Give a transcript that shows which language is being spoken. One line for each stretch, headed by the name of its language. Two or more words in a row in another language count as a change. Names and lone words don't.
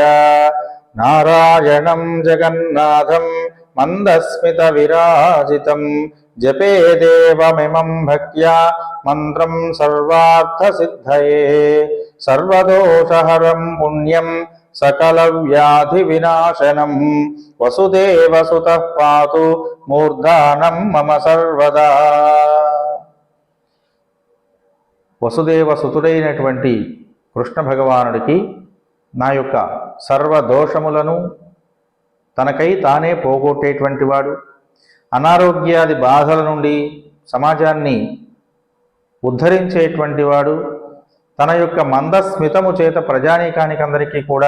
Sanskrit: नारायणं जगन्नाथं मन्दस्मितविराजितं जपे देवमिमं भक्त्या मन्त्रं सर्वार्थसिद्धये। सर्वदोषहरं पुण्यं सकलव्याधिविनाशनं वसुदेवसुतः पातु मूर्धानं मम सर्वदा।
Telugu: వసుదేవ సుతుడైనటువంటి కృష్ణ భగవానుడికి నా యొక్క సర్వదోషములను తనకై తానే పోగొట్టేటువంటి వాడు, అనారోగ్యాది బాధల నుండి సమాజాన్ని ఉద్ధరించేటువంటి వాడు, తన యొక్క మందస్మితము చేత ప్రజానీకానికందరికీ కూడా